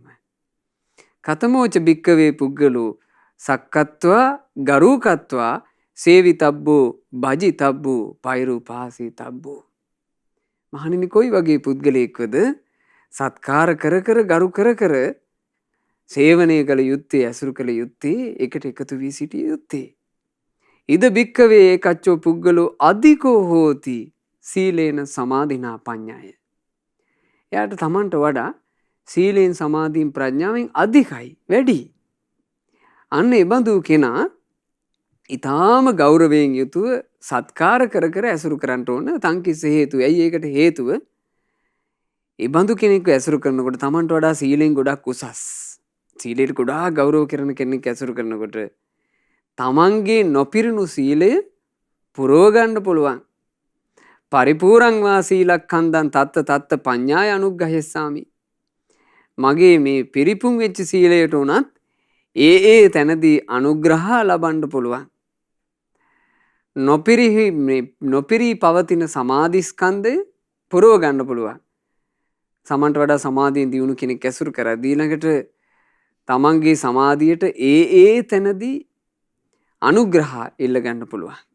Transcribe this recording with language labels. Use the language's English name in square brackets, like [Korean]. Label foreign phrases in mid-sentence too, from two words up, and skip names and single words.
[Pali] කතමෝච භික්කවේ පුග්ගලෝ සක්කත්වා ගරුකත්වා සේවිතබ්බෝ භජිතබ්බෝ පෛරුපාසිතබ්බෝ. [Sinhala] මහණෙනි කොයි වගේ පුද්ගලයෙක්වද සත්කාර කර කර ගරු කර කර සේවනය කළ යුත්තේ, ඇසුරු කළ යුත්තේ, එකට එකතු වී සිටිය යුත්තේ. [Pali] ඉද භික්කවේ ඒකච්චෝ පුද්ගලෝ අධිකෝ හෝති සීලේන සමාධිනා පඤ්ඤාය. [Sinhala] එයාට තමන්ට වඩා සීලෙන් සමාධියෙන් ප්‍රඥාවෙන් අධිකයි, වැඩි. අන්න ඒ බඳු කෙනා ඊටාම ගෞරවයෙන් යුතුව සත්කාර කර කර ඇසුරු කරන්න ඕන. [Pali] තංකිස්ස හේතු. [Sinhala] ඇයි ඒකට හේතුව? ඒ බඳු කෙනෙක්ව ඇසුරු කරනකොට තමන්ට වඩා සීලෙන් ගොඩක් උසස්. සීලයට ගොඩාක් ගෞරව කරන කෙනෙක් ඇසුරු කරනකොට තමන්ගේ නොපිරුණු සීලය පුරව ගන්න පුළුවන්. [Pali] පරිපූර්ණං වා සීලක්ඛන්දං තත්ත තත්ත පඤ්ඤාය අනුග්‍රහයස්සාමි. [Sinhala] මගේ මේ පිරිපුන් වෙච්ච සීලයට උනත් ඒ තැනදී අනුග්‍රහ ලබන්න පුළුවන්. නොපිරී පවතින සමාධි ස්කන්ධය පුරව ගන්න පුළුවන්. සමන්ට වඩා සමාධියෙන් දියුණු කෙනෙක් ඇසුරු කරලා ඊළඟට තමන්ගේ සමාධියට ඒ තැනදී අනුග්‍රහ ඉල්ල ගන්න පුළුවන්.